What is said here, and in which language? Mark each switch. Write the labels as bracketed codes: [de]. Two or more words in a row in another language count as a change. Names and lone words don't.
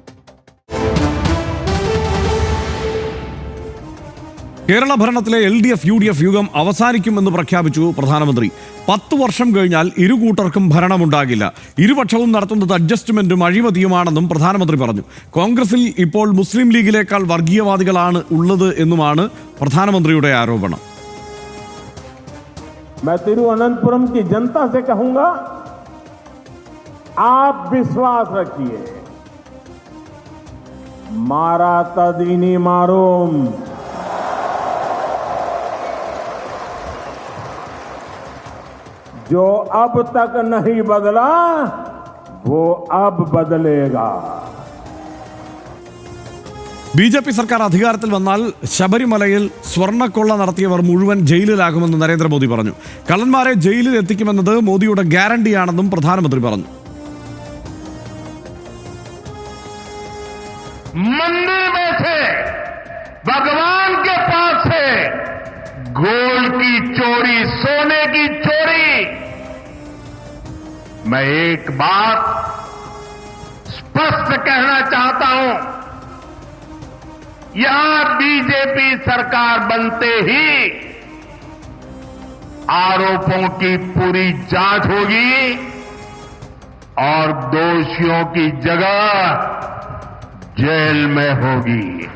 [ml] കേരള ഭരണത്തിലെ LDF UDF യുഗം അവസാനിക്കുമെന്ന് പ്രഖ്യാപിച്ചു പ്രധാനമന്ത്രി. 10 വർഷം കഴിഞ്ഞാൽ ഇരു കൂട്ടർക്കും ഭരണമുണ്ടാകില്ല. ഇരുപക്ഷവും നടത്തുന്നത് അഡ്ജസ്റ്റ്മെന്റും അഴിമതിയുമാണെന്നും പ്രധാനമന്ത്രി പറഞ്ഞു. കോൺഗ്രസിൽ ഇപ്പോൾ മുസ്ലിം ലീഗിലേക്കാൾ വർഗീയവാദികളാണ് ഉള്ളത് എന്നുമാണ് പ്രധാനമന്ത്രിയുടെ ആരോപണം. [hi] मैं तिरुवनंतपुरम की जनता से कहूंगा, आप विश्वास रखिए, मारा तदीनी मारूम, जो अब तक नहीं बदला वो अब बदलेगा. ബി.ജെ.പി. [ml] സർക്കാർ അധികാരത്തിൽ വന്നാൽ ശബരിമലയിൽ സ്വർണ്ണക്കൊള്ള നടത്തിയവർ മുഴുവൻ ജയിലിലാകുമെന്ന് നരേന്ദ്രമോദി പറഞ്ഞു. കള്ളന്മാരെ ജയിലിൽ എത്തിക്കുമെന്നത് മോദിയുടെ ഗ്യാരണ്ടിയാണെന്നും പ്രധാനമന്ത്രി പറഞ്ഞു. [hi] मंदिर में से भगवान के पास से गोल्ड की चोरी, सोने की चोरी. मैं एक बात स्पष्ट कहना चाहता हूं, यहां बीजेपी सरकार बनते ही आरोपों की पूरी जांच होगी और दोषियों की जगह जेल में होगी.